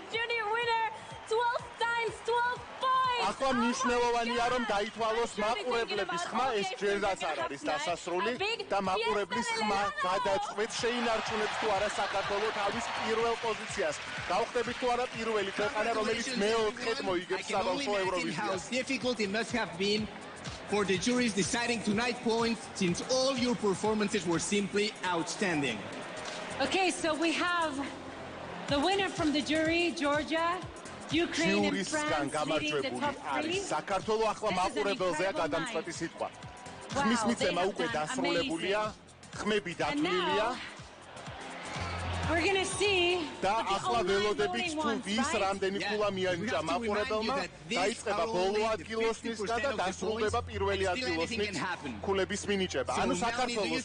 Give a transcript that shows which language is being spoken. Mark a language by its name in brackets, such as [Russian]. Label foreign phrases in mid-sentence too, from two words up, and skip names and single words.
[Georgian] ახლა მნიშვნელოვანია რომ დაითვალოს მაყურებლების ხმა, ეს ჯერაც არ არის დასასრული და მაყურებლის ხმა გადაწყვეტს შეინარჩუნებს თუ არა საქართველოს თავის პირველ პოზიციას. გავხდებით თუ არა პირველი ქვეყანა, რომელიც მეოთხედ მოიგებს საბავშვო ევროვიზიას. [English] Difficult it must have been for the juries deciding tonight points since all your performances were simply outstanding. Okay, so we have the winner from the jury, Georgia, Ukraine and France leading the top three. [Georgian] საქართველოს ახლა მაყურებელზეა გადამწყვეტი სიტყვა. ხმის მიცემა უკვე დასრულებულია, ხმები დათვლილია. [English] We're going to see [Georgian] და ახლა ველოდებით თუ ვის რამდენი ქულა მიანიჭა მაყურებელმა, დაიწყება ბოლო ადგილოსნისგან და დასრულდება პირველი ადგილოსნის ქულების მინიჭება. ანუ საქართველოს